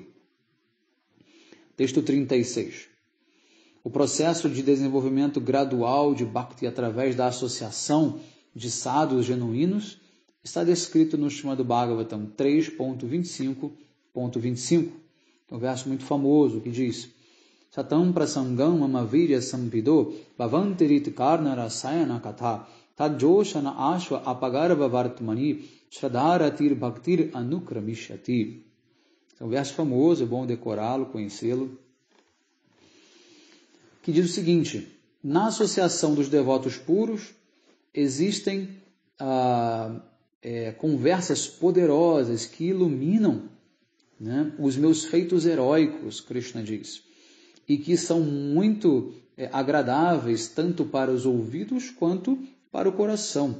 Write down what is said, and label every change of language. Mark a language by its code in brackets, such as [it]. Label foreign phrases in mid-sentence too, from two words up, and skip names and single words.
[pt] Texto 36. O processo de desenvolvimento gradual de Bhakti através da associação de sadhus genuínos está descrito no Srimad Bhagavatam 3.25.25. É um verso muito famoso que diz: [sa] Satam prasangam mamavirya sampido bhavantirit karna rasayana katha tadjoshana ashva apagarva vartmani shradharatir bhaktir anukramishati. [pt] É um verso famoso, é bom decorá-lo, conhecê-lo, que diz o seguinte: na associação dos devotos puros existem conversas poderosas que iluminam, né, os meus feitos heróicos, Krishna diz, e que são muito agradáveis tanto para os ouvidos quanto para o coração.